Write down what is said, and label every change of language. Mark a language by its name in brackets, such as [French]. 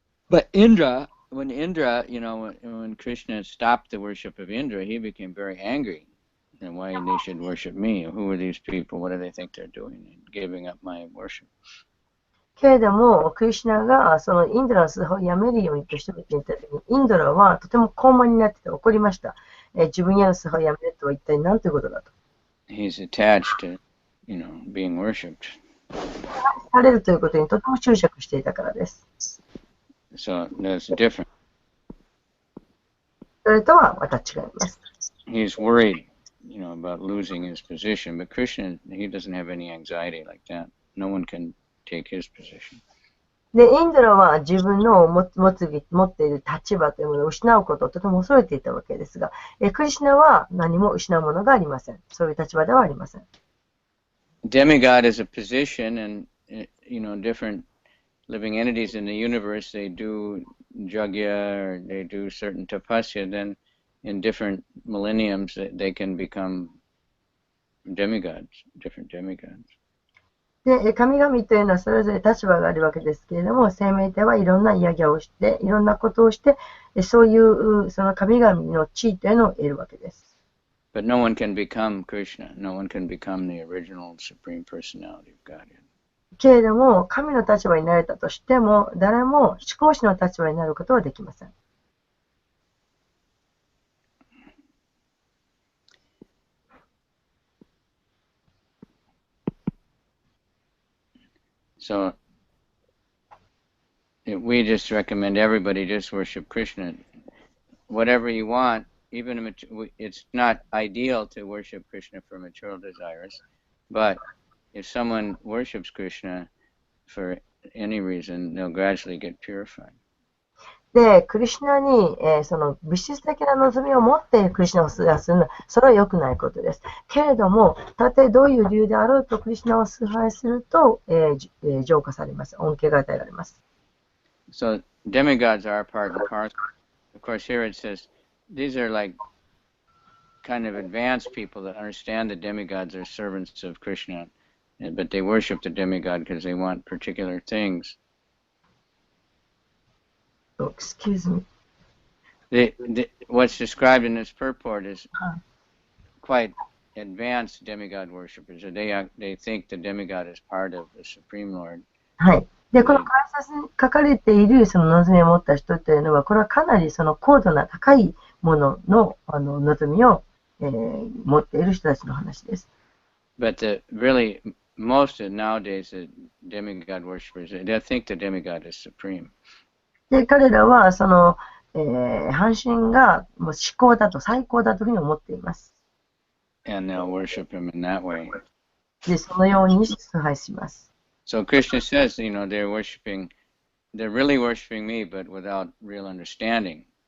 [English] But Indra, when Krishna stopped the worship of Indra, he became very angry. And why they should worship me? Who are these people? What do they think they're doing? Giving up my worship. [Japanese] けれども、クリシュナがそのインドラの崇拝をやめるようにと人々に言ったときに、インドラはとても高慢になってて怒りました。自分への崇拝をやめるとは一体何ということだと。 [English] He's attached to, being worshipped. [Japanese] されるということにとても執着していたからです。 [English] So that's different. [Japanese] それとはまた違います。 [English] He's worried, about losing his position, but Krishna, he doesn't have any anxiety like that. No one can take his position. [Japanese] で、インドラは自分の持っている立場というものを失うことをとても恐れていたわけですが、クリシュナは何も失うものがありません。そういう立場ではありません。 [English] Demigod is a position, and different living entities in the universe, they do jagya or they do certain tapasya, then in different millenniums they can become demigods, different demigods. [Japanese] で、神々というのはそれぞれ立場があるわけですけれども、生命体はいろんなヤギャをして、いろんなことをして、そういうその神々の地位というのを得るわけです。 [English] But no one can become Krishna. No one can become the original Supreme Personality of Godhead. [Japanese] けれども、神の立場になれたとしても、誰も思考主の立場になることはできません。 [English] So we just recommend everybody just worship Krishna. Whatever you want, even it's not ideal to worship Krishna for material desires, but if someone worships Krishna for any reason, they'll gradually get purified. [Japanese] で、クリシュナに、その物質的な望みを持ってクリシュナを崇拝するのは、それは良くないことです。けれども、たとえどういう理由であろうとクリシュナを崇拝すると、浄化されます。恩恵が与えられます。 [English] So demigods are part and parcel. Of course, here it says these are like kind of advanced people that understand the demigods are servants of Krishna, but they worship the demigod because they want particular things. Excuse me. What's described in this purport is quite advanced demigod worshippers. They think the demigod is part of the Supreme Lord. はい。 [Japanese] で、この解説に書かれているその望みを持った人というのは、これはかなりその高度な高いものの、望みを、持っている人たちの話です。 [English] But really, most of nowadays, the demigod worshippers, they think the demigod is supreme. [Japanese] で、彼らはその、半身がもう至高だと、最高だというふうに思っています。 [English] And they'll worship him in that way. [Japanese] で、そのように崇拝します。 [English] So Krishna says, they're really worshiping me, but without real understanding.